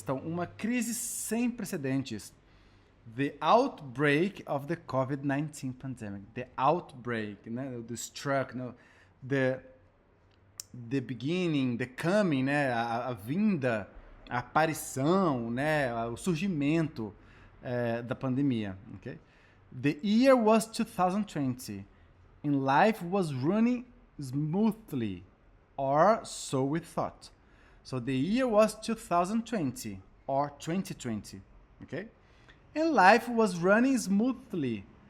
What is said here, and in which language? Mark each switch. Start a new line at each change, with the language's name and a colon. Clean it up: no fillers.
Portuguese: Então, uma crise sem precedentes.
English: The outbreak of the COVID-19 pandemic. The outbreak, né? The struck, né? The beginning, the coming, né?
Portuguese: A vinda, a aparição, né? O surgimento da pandemia. Okay?
English: The year was 2020 and life was running smoothly, or so we thought. So the year was 2020 or 2020. Okay? And life was running smoothly.